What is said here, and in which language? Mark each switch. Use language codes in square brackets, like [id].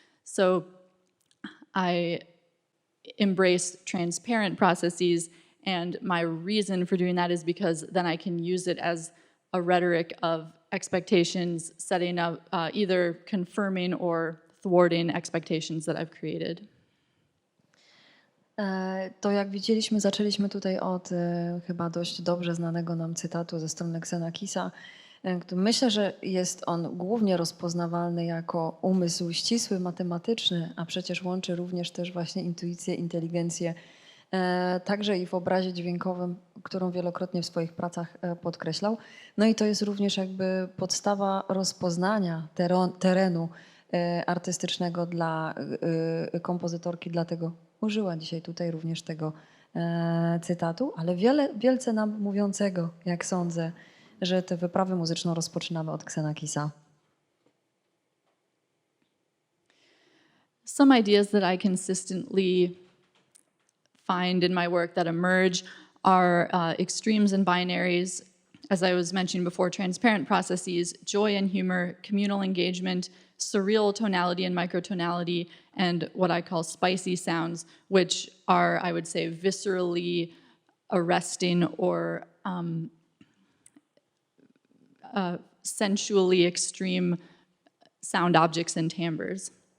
[en] So I embrace transparent processes, and my reason for doing that is because then I can use it as a rhetoric of expectations, setting up, either confirming or thwarting expectations that I've created. [pl] To jak widzieliśmy, zaczęliśmy tutaj od chyba dość dobrze znanego nam cytatu ze strony Xenakisa. Myślę, że jest on głównie rozpoznawalny jako umysł ścisły, matematyczny, a przecież łączy również też właśnie intuicję, inteligencję także i w obrazie dźwiękowym, którą wielokrotnie w swoich pracach podkreślał. No i to jest również jakby podstawa rozpoznania terenu artystycznego dla kompozytorki, dlatego użyła dzisiaj tutaj również tego cytatu, ale wielce nam mówiącego, jak sądzę, że tę wyprawę muzyczną rozpoczynamy od Xenakisa. [en] Some ideas that I consistently find in my work that emerge are extremes and binaries, as I was mentioning before, transparent processes, joy and humor, communal engagement, surreal tonality and microtonality, and what I call spicy sounds, which are, I would say, viscerally arresting or sensually extreme sound objects and timbres.